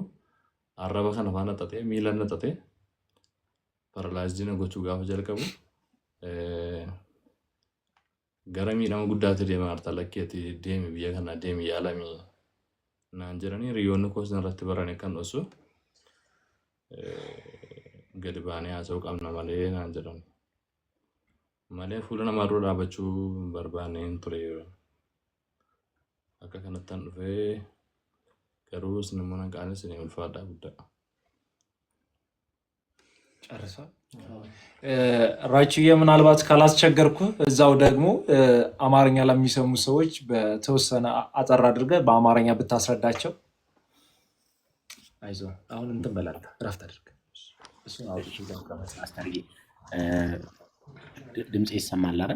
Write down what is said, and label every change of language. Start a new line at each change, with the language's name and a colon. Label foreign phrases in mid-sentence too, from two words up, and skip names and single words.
Oromo: Arraba kana faana xaxee miila xaxee paralaayizii gochuu gaafa jalqabu gara miidhama guddaatti deema harta lakkeetti deemi biyya kana deemi yaalamii naan jedhanii hiriyoonni koos irratti barane kan dhosu gadi baanee haasa'uu qabna malee naan jedhan. Malee fuula namaa dura dhaabachuu barbaanne hin ture. Akka kanattan dhufee garuu isin immoo nan qaanes ni ulfaadhaa guddaa.
Amharic: ጨርሳ ራችዬ ምናልባት ካላስቸገርኩ እዛው ደግሞ አማርኛ ለሚሰሙ ሰዎች በተወሰነ አጠር አድርገህ በአማርኛ ብታስረዳቸው። አይዞህ አሁን እንትን በላታ እረፍት አድርግ። እሱን አውጥቼ እዛው አስተርጌ ድምጽ ይሰማል አይደል?